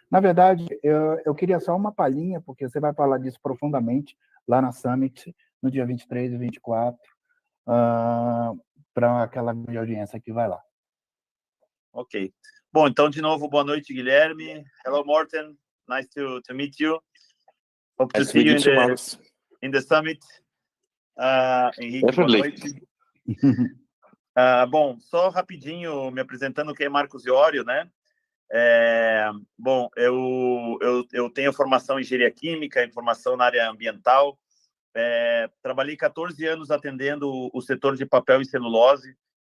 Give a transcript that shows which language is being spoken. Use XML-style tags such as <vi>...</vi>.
<pt>Na verdade, eu queria só uma palhinha, porque você vai falar disso profundamente lá na Summit, no dia 23 e 24, para aquela audiência que vai lá. Ok. Bom, então, de novo, boa noite, Guilherme.</pt> <en>Hello, Morten. Nice to meet you. Hope to see you in the summit.</en> <pt>Henrique,</pt> <en>Definitely.</en> <pt>boa noite. Bom, só rapidinho, me apresentando, quem é Marcos Diori, né? Bom, eu tenho formação em engenharia química, em formação na área ambiental. Trabalhei 14 anos atendendo o setor de papel e celulose.</pt>